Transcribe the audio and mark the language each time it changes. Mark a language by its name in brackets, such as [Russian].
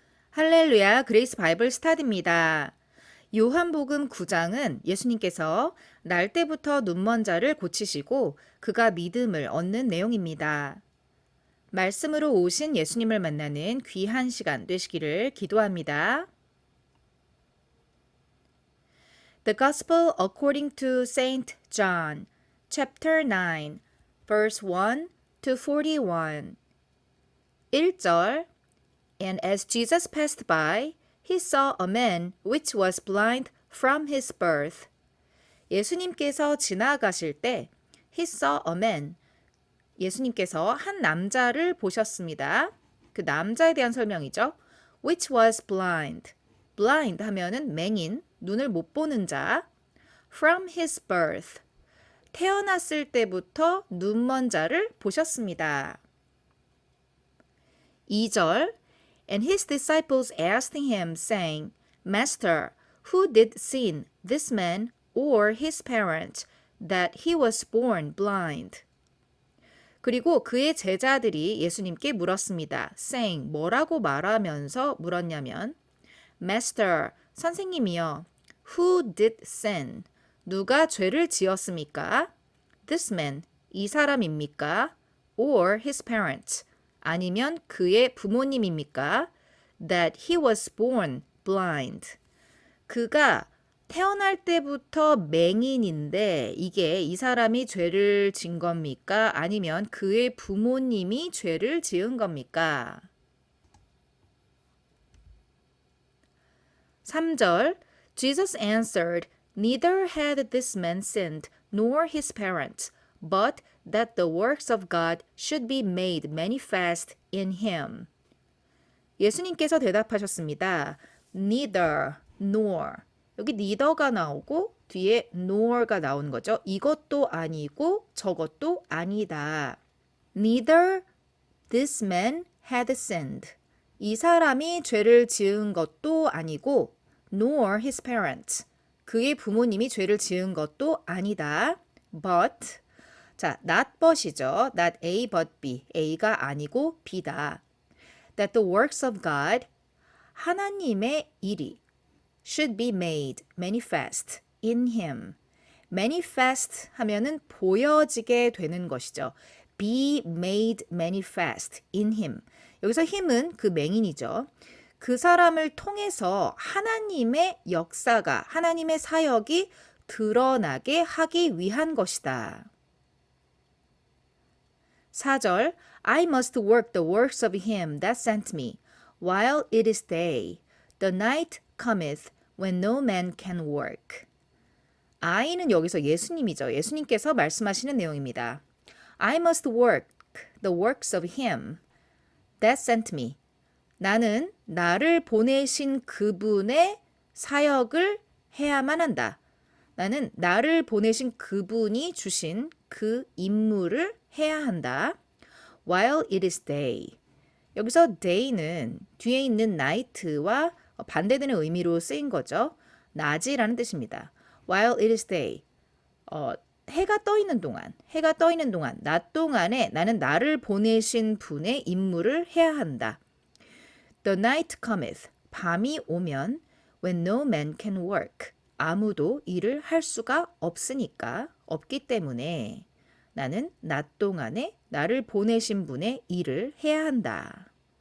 [Korean] 할렐루야, 그레이스 바이블 스타디입니다. 요한복음 9장은 예수님께서 날 때부터 눈먼 자를 고치시고 그가 믿음을 얻는 내용입니다. 말씀으로 오신 예수님을 만나는 귀한 시간 되시기를 기도합니다. [English] The Gospel according to Saint John, chapter 9, verse 1 to 41. 1절 And as Jesus passed by, he saw a man which was blind from his birth. [Korean] 예수님께서 지나가실 때 [English] he saw a man. [Korean] 예수님께서 한 남자를 보셨습니다. 그 남자에 대한 설명이죠. [English] which was blind. [Korean] blind 하면은 맹인, 눈을 못 보는 자. [English] from his birth. [Korean] 태어났을 때부터 눈먼 자를 보셨습니다. [English] 2절 And his disciples asked him, saying, Master, who did sin, this man or his parents, that he was born blind? [Korean] 그리고 그의 제자들이 예수님께 물었습니다. [English] saying, [Korean] 뭐라고 말하면서 물었냐면, [English] Master, [Korean] 선생님이여, [English] who did sin? [Korean] 누가 죄를 지었습니까? [English] This man, [Korean] 이 사람입니까? [English] Or his parents, [Korean] 아니면 그의 부모님입니까? [English] That he was born blind. [Korean] 그가 태어날 때부터 맹인인데 이게 이 사람이 죄를 진 겁니까? 아니면 그의 부모님이 죄를 지은 겁니까? [English] 3절 Jesus answered, Neither had this man sinned, nor his parents, but that the works of God should be made manifest in him. [Korean] 예수님께서 대답하셨습니다. [English] Neither, nor. [Korean] 여기 neither가 나오고 뒤에 nor가 나오는 거죠. 이것도 아니고 저것도 아니다. [English] Neither this man had sinned. [Korean] 이 사람이 죄를 지은 것도 아니고 [English] nor his parents. [Korean] 그의 부모님이 죄를 지은 것도 아니다. [English] But 자, not but이죠. not A but B. [Korean] A가 아니고 B다. [English] That the works of God, [Korean] 하나님의 일이 [English] should be made manifest in him. [Korean] manifest 하면은 보여지게 되는 것이죠. [English] be made manifest in him. [Korean] 여기서 him은 그 맹인이죠. 그 사람을 통해서 하나님의 역사가, 하나님의 사역이 드러나게 하기 위한 것이다. [English] 4절 I must work the works of him that sent me, while it is day. The night cometh when no man can work. [Korean] I는 여기서 예수님이죠. 예수님께서 말씀하시는 내용입니다. [English] I must work the works of him that sent me. [Korean] 나는 나를 보내신 그분의 사역을 해야만 한다. 나는 나를 보내신 그분이 주신 그 임무를 해야 한다. [English] While it is day. [Korean] 여기서 day는 뒤에 있는 night와 반대되는 의미로 쓰인 거죠. 낮이라는 뜻입니다. [English] While it is day. [Korean] 해가 떠 있는 동안, 낮 동안에 나는 나를 보내신 분의 임무를 해야 한다. [English] The night cometh. [Korean] 밤이 오면 [English] when no man can work. [Korean] 아무도 일을 할 수가 없기 때문에 나는 낮 동안에 나를 보내신 분의 일을 해야 한다.